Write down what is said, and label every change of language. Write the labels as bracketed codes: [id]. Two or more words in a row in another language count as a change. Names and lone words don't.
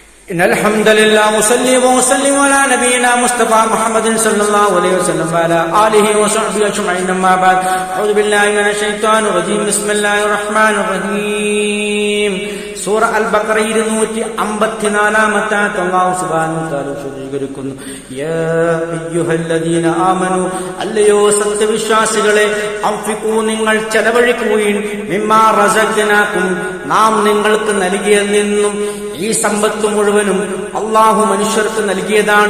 [ar] إن الحمد لله وصلي وسلم على نبينا مصطفى محمد صلى الله عليه وسلم وعلى آله وصحبه أجمعين أما بعد أعوذ بالله من الشيطان الرجيم بسم الله الرحمن الرحيم [ml] സൂറ അൽ ബഖറ 254 [ar] الله سبحانه وتعالى [ml] വിശദീകരിക്കുന്നു [ar] يا أيها الذين آمنوا [ml] അല്ലയോ സത്യവിശ്വാസികളെ അൻഫിഖൂ നിങ്ങൾ ചെലവഴിക്കുകയും [ar] مما رزقناكم [ml] നാം നിങ്ങൾക്ക് നൽകിയതിൽ നിന്നും ഈ സമ്പത്ത് മുഴുവനും അല്ലാഹു മനുഷ്യർക്ക് നൽകിയതാണ്.